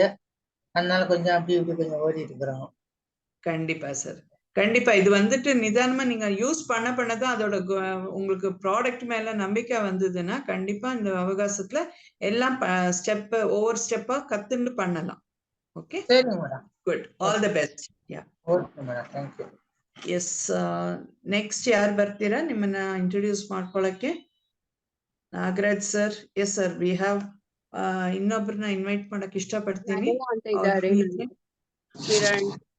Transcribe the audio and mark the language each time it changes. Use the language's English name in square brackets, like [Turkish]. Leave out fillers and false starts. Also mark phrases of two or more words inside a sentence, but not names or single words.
[Tamil] அதனால கொஞ்சம் அப்படி இப்படி கொஞ்சம் ஓடிட்டு இருக்கிறோம். கண்டிப்பா சார், கண்டிப்பா. இது வந்துட்டு நிதானமா நீங்க யூஸ் பண்ணதான் அதோட உங்களுக்கு ப்ராடக்ட் மேல நம்பிக்கை வந்ததுன்னா கண்டிப்பா இந்த அவகாசத்துல எல்லாம் ஒவ்வொரு ஸ்டெப்பா கத்துண்டு பண்ணலாம். ஓகே, சரிங்க மேடம். குட். [English] all the best. Ya, okay madam, thank you. yes, next [Kannada] ಯಾರು ಬರ್ತೀರಾ ನಿಮ್ಮನ್ನ ಇಂಟ್ರೊಡ್ಯೂಸ್ ಮಾಡ್ಕೊಳ್ಳಕ್ಕೆ? ನಾಗರಾಜ್ ಸರ್. [English] yes sir, we have [Kannada] ಇನ್ನೊಬ್ರನ್ನ ಇನ್ವೈಟ್ ಮಾಡಕ್ ಇಷ್ಟಪಡ್ತೀನಿ. ಕಿರಣ್.